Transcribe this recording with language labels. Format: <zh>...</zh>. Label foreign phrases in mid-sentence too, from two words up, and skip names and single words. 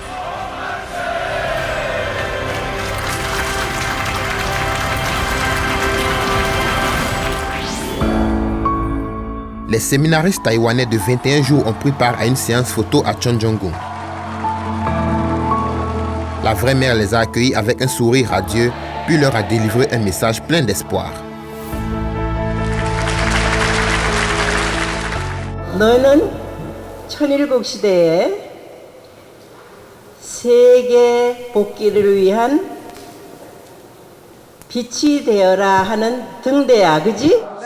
<fr>Les séminaristes taïwanais de 21 jours ont pris part à une séance photo à Chonjonggung. La vraie mère les a accueillis avec un sourire radieux, puis leur a délivré un message plein d'espoir.</fr> <ko>너는 천일국 시대에 세계 복귀를 위한 빛이 되어라 하는 등대야, 그지?</ko>